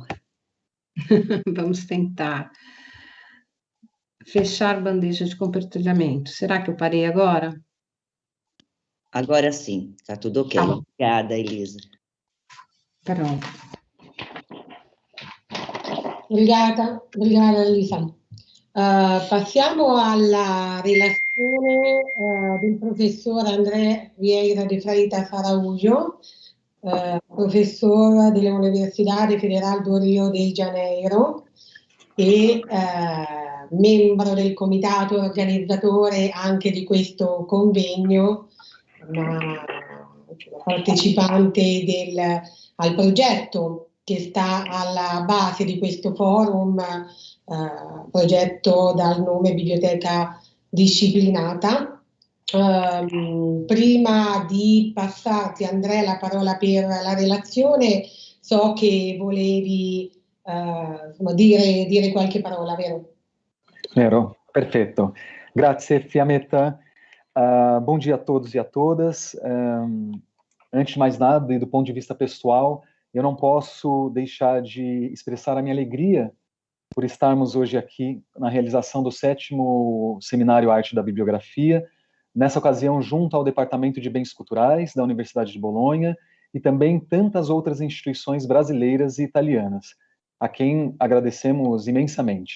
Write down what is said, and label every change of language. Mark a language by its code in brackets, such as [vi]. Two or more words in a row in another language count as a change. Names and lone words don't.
[pt] Vamos tentar. Fechar bandeja de compartilhamento. Será que eu parei agora? Agora sim, está tudo ok. Tá. Obrigada, Elisa. Pronto. Obrigada Elisa. [it] Passiamo alla relazione del professor André Vieira de Freitas Araújo, professor dell'Università Federal do Rio de Janeiro e membro del comitato organizzatore anche di questo convegno, ma partecipante al progetto che sta alla base di questo forum, progetto dal nome Biblioteca Disciplinata. Prima di passarti, Andrea, la parola per la relazione, so che volevi dire qualche parola, vero? Vero, perfetto. Grazie, Fiammetta. [pt] Bom dia a todos e a todas. Antes de mais nada, e do ponto de vista pessoal, eu não posso deixar de expressar a minha alegria por estarmos hoje aqui na realização do 7º Seminário Arte da Bibliografia, nessa ocasião junto ao Departamento de Bens Culturais da Universidade de Bolonha e também tantas outras instituições brasileiras e italianas, a quem agradecemos imensamente.